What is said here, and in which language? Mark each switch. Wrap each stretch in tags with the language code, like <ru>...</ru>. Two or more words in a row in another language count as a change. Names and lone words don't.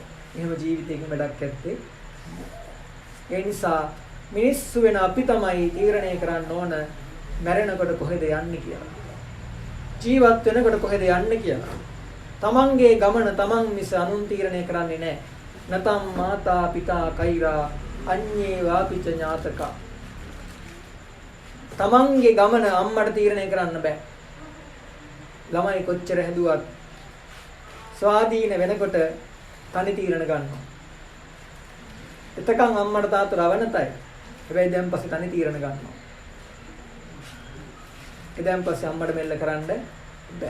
<si>එහෙම ජීවිතයක වැඩක් ඇත්තේ. ඒ නිසා මිනිස්සු වෙන අපි තමයි තීරණය කරන්න ඕන මැරෙනකොට කොහෙද යන්නේ කියලා. ජීවත් වෙනකොට කොහෙද යන්නේ කියලා. තමන්ගේ ගමන තමන් මිස අනුන් තීරණය කරන්නේ නැහැ.</si> <pi>නතම් මාතා පිතා කෛරා අඤ්ඤේ වාපිච ඥාතක.</pi> <si>තමන්ගේ ගමන අම්මට තීරණය කරන්න බෑ. ළමයි කොච්චර හැදුවත් ස්වාධීන වෙනකොට තනි තීරණ ගන්නවා. එතකන් අම්මට තාත්තට අවනතයි. හැබැයි දැන් පස්සේ තනි තීරණ ගන්නවා. දැන් පස්සේ අම්මට මෙල්ල කරන්න බෑ.</si>